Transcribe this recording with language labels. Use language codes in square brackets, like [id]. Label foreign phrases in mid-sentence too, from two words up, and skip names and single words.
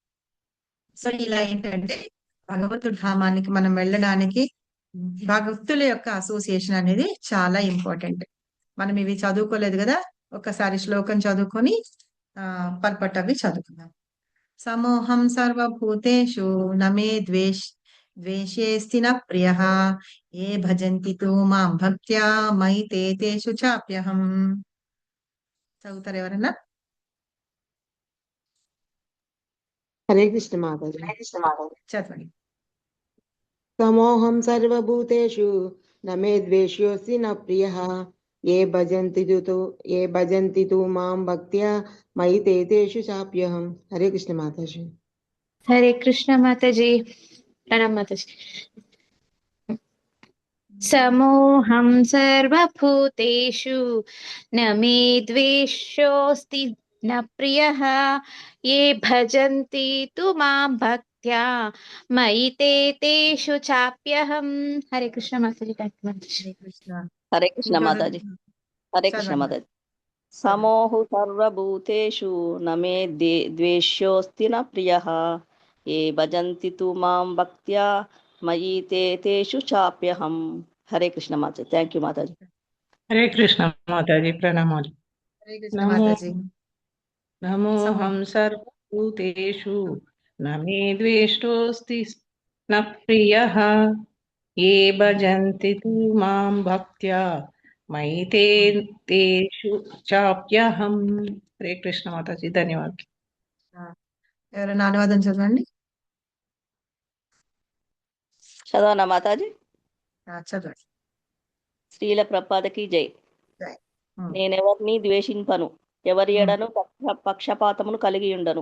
[te] సో ఇలా ఏంటంటే భగవంతుడి ధామానికి మనం వెళ్ళడానికి భక్తుల యొక్క అసోసియేషన్ అనేది చాలా ఇంపార్టెంట్. మనం ఇవి చదువుకోలేదు కదా, ఒక్కసారి శ్లోకం చదువుకొని పర్పట్ అవి చదువుకుందాం. [sa] సమోహం సర్వభూతేషు నమే ద్వేషేస్తి న ప్రియః ఏ భజంతి తు మాం భక్త్యా మయి తేషు చాప్యహం. [te] చదువుతారు ఎవరన్నా? హరే కృష్ణ మాతాజీ. చదవండి. [sa] సమోహం సర్వభూతేషు నమే ద్వేష్యోస్తి న ప్రియః ఏ భజంతి తు మాం భక్త్యా మయి తేషు చాప్యహం. [te] హరే కృష్ణ మాతాజీ. హరే కృష్ణ మాతాజీ. ప్రణామ్ మాతాజీ. [sa] సమోహం సర్వభూతేషు న మే ద్వేషోస్తి న ప్రియః ఏ భజంతి తు మాం భక్త్యా మయి తేషు చాప్యహం. [te] హరే కృష్ణ మాతాజీ. హరే కృష్ణ. హరే కృష్ణ మాతాజీ. హరే కృష్ణ చదవండి. [sa] మాతాజీ. సమోహు సర్వభూతేషు నమే ద్వేష్యోస్తి న ప్రియః ఏ భజంతి తు మాం భక్త్యా మయి తేషు చాప్యహం. [te] హరే కృష్ణ మాతాజీ. [en] thank you [te] మాతాజీ. హరే కృష్ణ మాతాజీ. ప్రణామాలు. హరే కృష్ణ మాతాజీ. [sa] నమోహం సర్వభూతేషు న మే ద్వేష్టోస్తి న ప్రియః ఏ భజంతి తు మాం భక్త్యా మయి తేషు చాప్యహం. [te] హరే కృష్ణ మాతాజీ. ధన్యవాదాలు. ఎవరైనా అనువాదం చదవండి. చదవనా మాతాజీ? చదవండి. శ్రీల ప్రభుపాదకి జై. జై. నేనెవరిని ద్వేషింపను, ఎవరి ఎడను పక్షపాతమును కలిగి ఉండను.